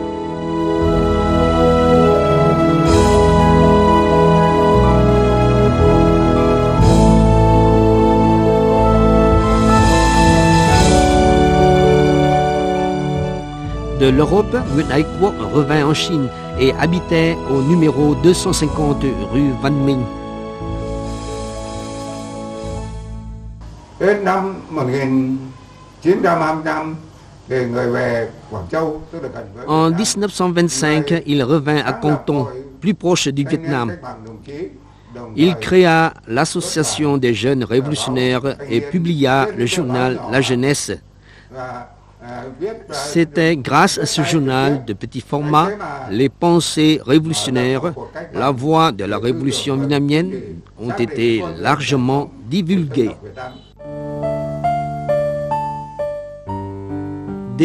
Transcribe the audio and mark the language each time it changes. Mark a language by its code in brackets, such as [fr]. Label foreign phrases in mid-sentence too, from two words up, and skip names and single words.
[fr] De l'Europe, Nguyễn Ái Quốc revint en Chine et habitait au numéro 250 rue Văn Minh. [vi] Đến năm 1925 thì người về Quảng Châu, tức là gần với [fr] En 1925, il revint à Canton, plus proche du Vietnam. Il créa l'association des jeunes révolutionnaires et publia le journal La Jeunesse. C'était grâce à ce journal de petit format, les pensées révolutionnaires, la voix de la révolution vietnamienne ont été largement divulguées.